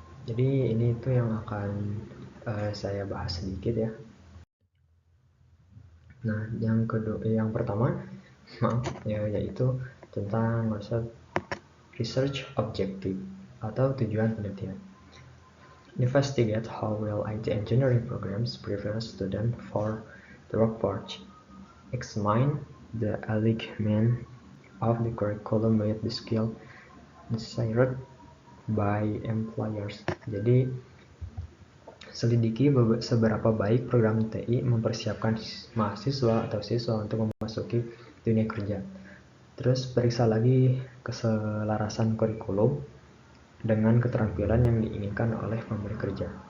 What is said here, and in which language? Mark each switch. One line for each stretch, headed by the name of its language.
Indonesian: Jadi ini itu yang akan saya bahas sedikit ya. Nah, yang pertama yaitu tentang research objective atau tujuan penelitian.
English: Investigate how well IT engineering programs prepare students for the workforce. Examine the alignment of the curriculum with the skill desired by employers.
Indonesian: Jadi selidiki seberapa baik program TI mempersiapkan mahasiswa atau siswa untuk memasuki dunia kerja. Terus periksa lagi keselarasan kurikulum dengan keterampilan yang diinginkan oleh pemberi kerja.